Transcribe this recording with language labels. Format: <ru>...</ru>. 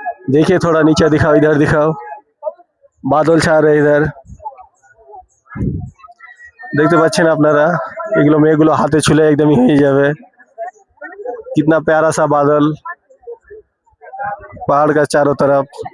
<hi>देखिए थोड़ा नीचे दिखाओ, इधर दिखाओ, बादल छा रहे इधर,</hi> <bn>দেখতে পাচ্ছেন আপনারা। এগুলো মেয়েগুলো হাতে ছুলে একদমই হয়ে যাবে।</bn> <hi>कितना प्यारा सा बादल, पहाड़ का चारों तरफ।</hi>